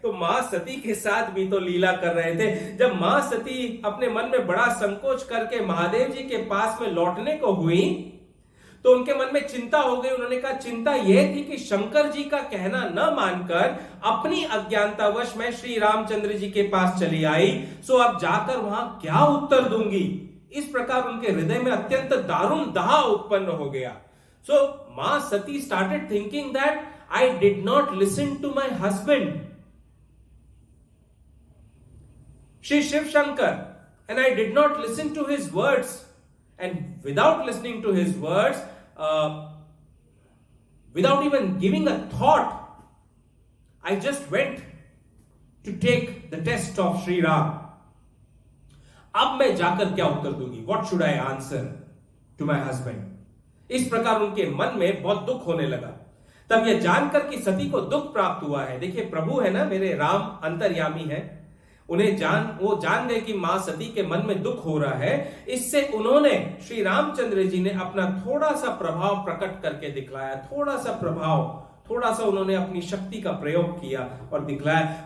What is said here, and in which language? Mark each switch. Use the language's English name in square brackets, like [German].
[Hindi] तो मां सती के साथ भी तो लीला कर रहे थे। जब मां सती अपने मन में बड़ा संकोच करके महादेव जी के पास में लौटने को हुई, तो उनके मन में चिंता हो गई। उन्होंने कहा, चिंता यह थी कि शंकर जी का कहना न मानकर अपनी अज्ञानतावश मैं श्री रामचंद्र जी के पास चली आई। सो अब जाकर वहां क्या उत्तर दूंगी। इस प्रकार उनके हृदय में अत्यंत दारुण दाह उत्पन्न हो गया। [English] So Ma Sati started thinking that I did not listen to my husband. Shri Shiv Shankar, and I did not listen to his words. And without listening to his words, without even giving a thought, I just went to take the test of Shri Ram. [Hindi] अब मैं जाकर क्या उत्तर दूंगी? [English] What should I answer to my husband? [Hindi] इस प्रकार उनके मन में बहुत दुख होने लगा। तब यह जानकर कि सती को दुख प्राप्त हुआ है, देखिए प्रभु है ना, मेरे राम अंतर्यामी है, वो जान गए कि मां सती के मन में दुख हो रहा है। इससे उन्होंने, श्री रामचंद्र जी ने अपना थोड़ा सा प्रभाव प्रकट करके दिखलाया, थोड़ा सा उन्होंने अपनी शक्ति का प्रयोग किया और दिखलाया।